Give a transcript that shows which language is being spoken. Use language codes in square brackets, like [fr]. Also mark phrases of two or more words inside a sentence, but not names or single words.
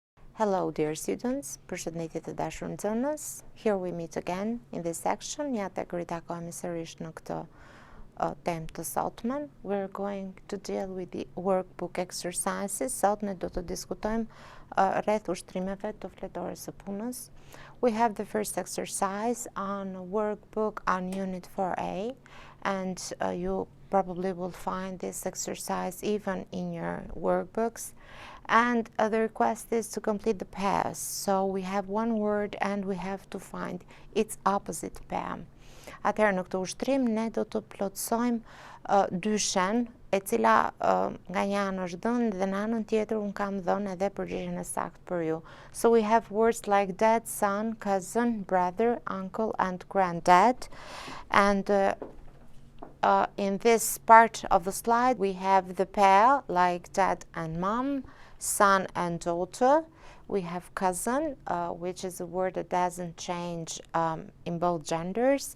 [en] Hello dear students, [sq] përshëndetje të dashur nxënës. [en] Here we meet again in this section. [sq] Ja tek ritakohemi sërish në këtë temë të sotmen. [en] We're going to deal with the workbook exercises. [sq] Sot ne do të diskutojmë rreth ushtrimeve të fletores së punës. [en] We have the first exercise on workbook on unit 4A, and you probably will find this exercise even in your workbooks. And the request is to complete the pairs. So we have one word and we have to find its opposite pair. [sq] Atëherë në këtë ushtrim ne do të plotësojmë dyshen, e cila nga një anë është dhënë dhe në anën tjetër unë kam dhënë edhe përgjigjen e saktë për ju. [en] So we have words like dad, son, cousin, brother, uncle and granddad. And in this part of the slide we have the pair like dad and mom, son and daughter. We have cousin, which is a word that doesn't change in both genders.